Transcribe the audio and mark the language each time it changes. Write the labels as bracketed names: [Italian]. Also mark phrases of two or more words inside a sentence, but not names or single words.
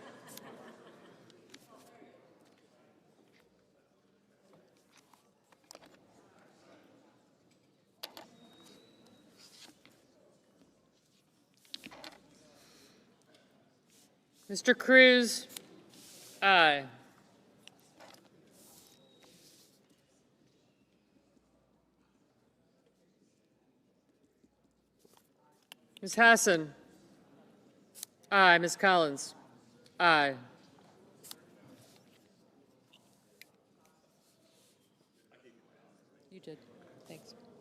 [English] Mr. Cruz, aye. Ms. Hassan, aye. Ms. Collins, aye. You did. Thanks.